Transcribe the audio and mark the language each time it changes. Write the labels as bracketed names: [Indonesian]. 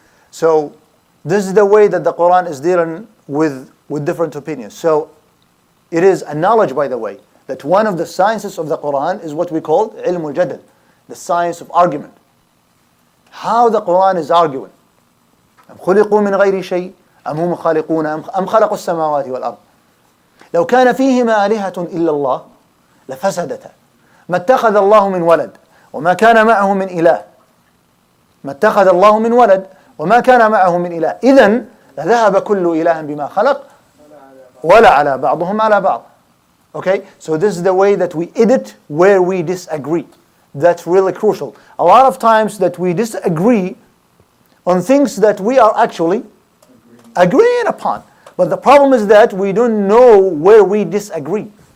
[English] So, this is the way that the Quran is dealing with different opinions. So, it is a knowledge, by the way, that one of the sciences of the Quran is what we call ilm al-jadal, the science of argument. How the Quran is arguing. [Arabic] أَمْ خُلِقُوا مِنْ غَيْرِ شَيْءٍ أَمْ هُمْ خَالِقُونَ أَمْ خَلَقُوا السَّمَاوَاتِ وَالْأَرْضِ لو كان فيهما آلهة إلا الله لفسدتا ما اتخذ الله من ولد وما كان معه من إله ما اتخذ الله من ولد وما كان معه من إله إذن لذهب كل إله بما خلق ولا على بعضهم على بعض. [English] Okay, so this is the way that we edit where we disagree. That's really crucial. A lot of times that we disagree on things that we are actually agreeing upon. But the problem is that we don't know where we disagree.